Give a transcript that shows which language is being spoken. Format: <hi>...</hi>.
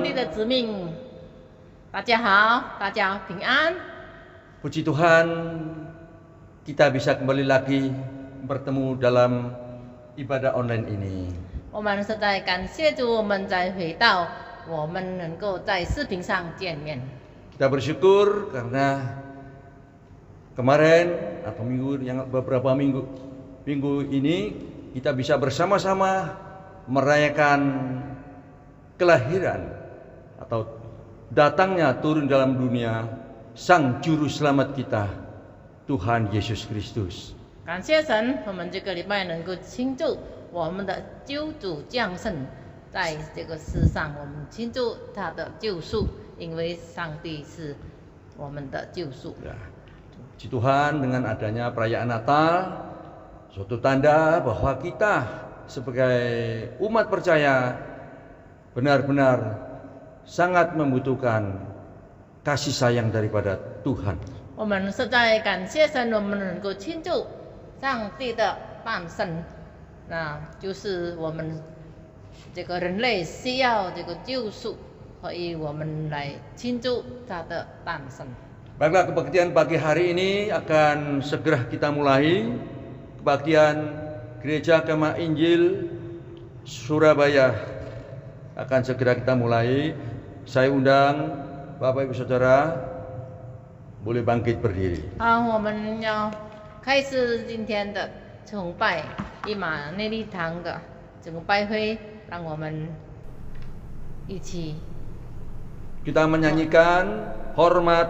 <zh>帝的子民，大家好，大家平安。</zh> <id>puji Tuhan, kita bisa kembali lagi bertemu dalam ibadah online ini.</id> <zh>我们实在感谢主，我们再回到我们能够在视频上见面。</zh> <id>Kita bersyukur karena kemarin atau beberapa minggu ini kita bisa bersama-sama merayakan kelahiran atau datangnya turun dalam dunia Sang Juru Selamat kita, Tuhan Yesus Kristus.</id> <zh>感谢神，我们这个礼拜能够庆祝我们的救主降生在这个世上，我们庆祝他的救赎，因为上帝是我们的救赎。</zh> <id>Ya, puji Tuhan, dengan adanya perayaan Natal, suatu tanda bahwa kita sebagai umat percaya benar-benar sangat membutuhkan kasih sayang daripada Tuhan.</id> <zh>我们实在感谢神，我们能够庆祝上帝的诞生，那就是我们这个人类需要这个救赎，所以我们来庆祝他的诞生。</zh> <id>Baiklah, kebaktian pagi hari ini akan segera kita mulai. Kebaktian Gereja Kemah Injil Surabaya akan segera kita mulai. Saya undang Bapak Ibu Saudara boleh bangkit berdiri.</id> <zh>好，我们要开始今天的崇拜，以马内利堂的崇拜会，让我们一起，</zh> <id>Kita menyanyikan Hormat</id>